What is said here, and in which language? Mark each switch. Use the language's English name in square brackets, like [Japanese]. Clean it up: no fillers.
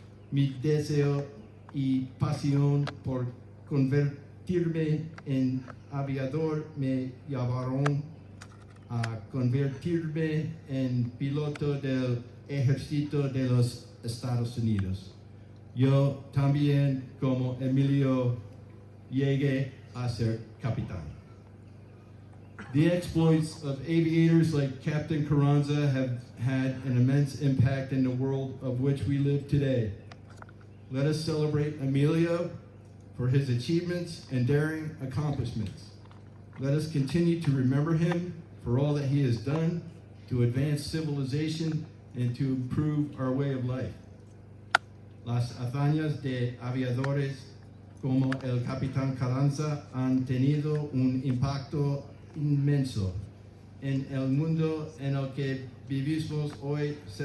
[Spanish] Mi deseo y pasión por convertirme en aviador me llevaron a convertirme en piloto del ejército de los Estados Unidos. Yo también, como Emilio, llegué a ser capitán. [English] The exploits of aviators like Captain Carranza have had an immense impact in the world of which we live today. Let us celebrate Emilio for his achievements and daring accomplishments. Let us continue to remember him for all that he has done to advance civilization and to improve our way of life. [Spanish] Las hazañas de aviadores como el Capitán Carranza han tenido un impacto inmenso en el mundo en el que vivimos hoy.